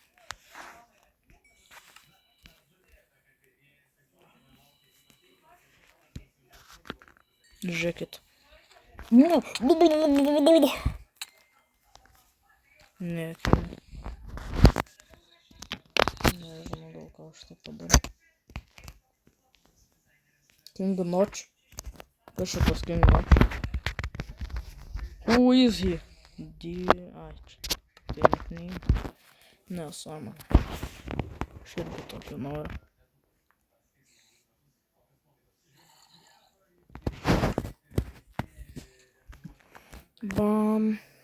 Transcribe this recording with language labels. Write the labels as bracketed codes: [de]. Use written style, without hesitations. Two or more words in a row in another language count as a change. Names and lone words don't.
[lt] Žiūrėkit. Ne, nežinau, gal ką aš tai padariau. King Notch. Kas šitas King Notch? [en] Who is he? [lt] Ai, čia. Tai nickname. Nesąmonė. Aš irgi tokį noriu. Bam.